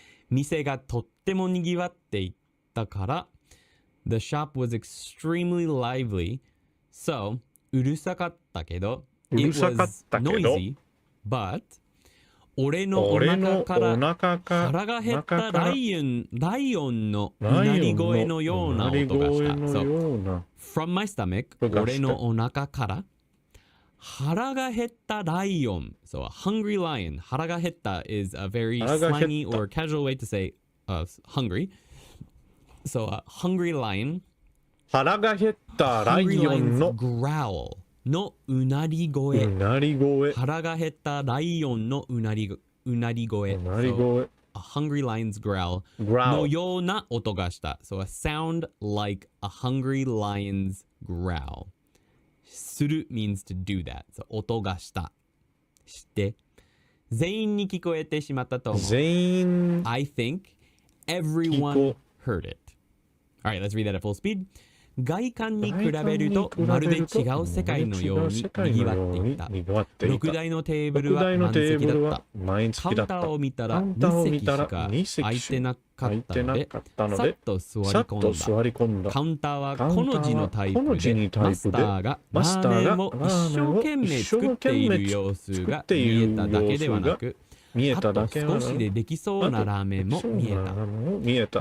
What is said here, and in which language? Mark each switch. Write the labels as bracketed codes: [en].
[ja] 店がとってもにぎわっていたから、 [en] the shop was extremely lively. [ja] So うるさかったけど、 [en] it was noisy, but [ja] 俺のお腹から腹が減ったライオンのうなり声のような音がした。 [en] So, from my stomach, [ja] 俺のお腹から腹が減ったライオン。 [en] So, a hungry lion. 腹が減った is a very slangy or casual way to say hungry. So, a hungry lion. [ja] 腹が減ったライオンの growl. のうなり声。腹が減ったライオンのうなり声。 [en] So, a hungry lion's growl. [ja] のような音がした。 [en] So, a sound like a hungry lion's growl. する means to do that. [ja] So, 音がした。して。全員に聞こえてしまったと思う。 [en] I think everyone heard it. Alright, let's read that at full speed. [ja] 外観に比べるとまるで違う世界のように賑わっていた。 6台のテーブルは満席だった。カウンターを見たら2席しか空いてなかったので、さっと座り込んだ。カウンターはこの字のタイプで、マスターがラーメンを一生懸命作っている様子が見えただけではなく、あと少しでできそうなラーメンも見えた。